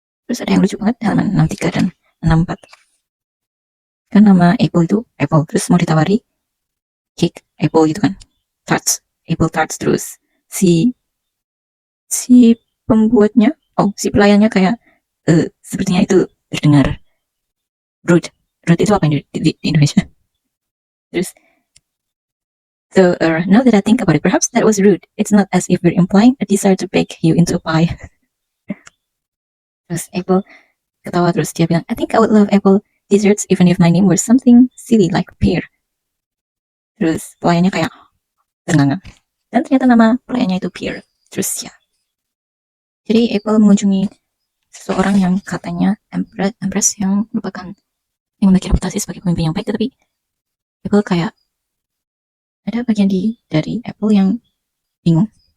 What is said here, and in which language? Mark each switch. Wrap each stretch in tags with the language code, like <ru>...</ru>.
<id>Terus ada yang lucu banget di halaman 63 dan 64. Kan nama Apple itu Apple, terus mau ditawari cake Apple gitu kan. Tarts, Apple tarts, terus si pembuatnya, si pelayannya kayak sepertinya itu terdengar rude. Rude itu apa di Indonesia? Terus</id> <en>so now that I think about it, perhaps that was rude. It's not as if we're implying a desire to bake you into a pie.</en> <id>Terus Apple ketawa terus dia bilang,</id> <en>I think I would love apple desserts even if my name were something silly like pear.</en> <id>Terus pelayannya kayak ternganga. Dan ternyata nama pelayannya itu Pear. Terus ya. Jadi Apple mengunjungi seseorang yang katanya Empress yang merupakan yang memiliki reputasi sebagai pemimpin yang baik, tetapi Apple kayak ada bagian dari Apple yang bingung.</id>